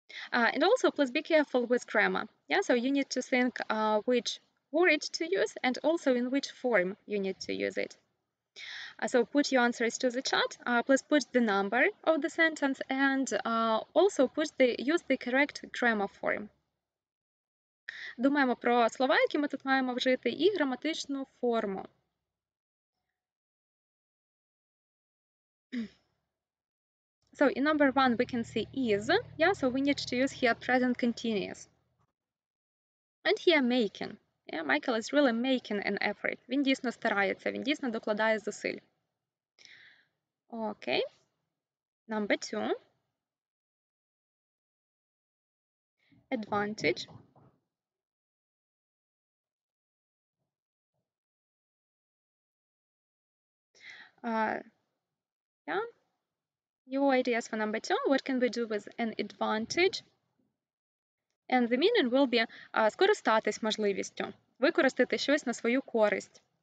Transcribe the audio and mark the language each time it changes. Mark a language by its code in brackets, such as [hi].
[en] And also, please be careful with grammar. Yeah, so you need to think which word to use and also in which form you need to use it. So put your answers to the chat. Please put the number of the sentence and also use the correct grammar form. [uk] Думаємо про слова, які ми тут маємо вжити, і граматичну форму. [en] So in number 1 we can see is. Yeah, so we need to use here present continuous. And here making. Yeah, Michael is really making an effort. [uk] Він дійсно старається, він дійсно докладає зусиль. [en] Okay. Number 2. Advantage. Yeah. Your ideas for number 2. What can we do with an advantage? And the meaning will be [uk] скористатись можливістю, використати щось на свою користь.